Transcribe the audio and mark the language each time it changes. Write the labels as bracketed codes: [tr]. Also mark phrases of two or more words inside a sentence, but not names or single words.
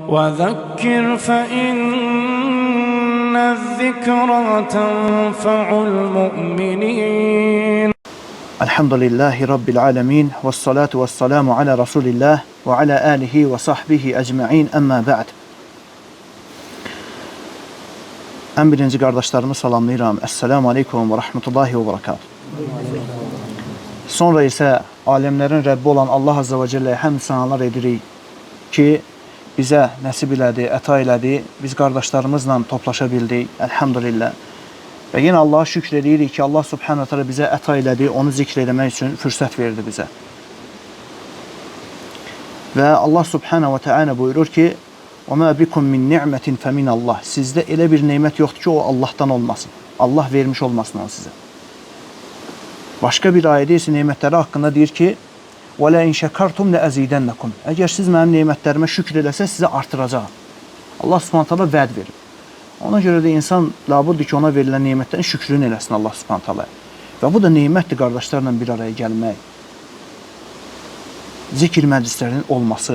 [ar] وذكر فإن الذكرى تنفع المؤمنين. الحمد لله رب العالمين. والصلاة والسلام على رسول الله وعلى آله وصحبه أجمعين. أما بعد. [az] En birinci kardeşlerimi salamlayıram. [ar] السلام عليكم ورحمة الله وبركاته. [az] Sonra ise alemlerin Rabbi olan [ar] الله عز وجل'ye [az] həmd sanalar edirik ki, bizə nəsib elədi, əta elədi. Biz qardaşlarımızla toplaşa bildik. Elhamdülillah. Və yenə Allah'a şükür edirik ki, [ar] الله سبحانه وتعالى [az] bizə əta elədi, onu zikr eləmək üçün fürsət verdi bizə. Və [ar] الله سبحانه وتعالى [az] buyurur ki, [ar] وَمَا بِكُمْ مِنْ نِعْمَةٍ فَمِنَ اللّٰهِ [az] Sizdə elə bir neymət yoxdur ki, o Allah'tan olmasın. Allah vermiş olmasın o sizə. Başqa bir ayədə isə neymətləri haqqında deyir ki, [ar] وَلَا اِنْ شَكَرْتُمْ لَأَزِيدَنَّكُمْ [az] Əgər siz mənim neymətlərimə şükür eləsə, sizə artıracaq. [ar] الله سبحانه وتعالى [az] vəd verir. Ona görə də insan labuddur ki, ona verilən neymətlərin şükrünü eləsin [ar] الله سبحانه وتعالى. [az] Və bu da neymətdir qardaşlarla bir araya gəlmək. Zikir məclislərinin olması.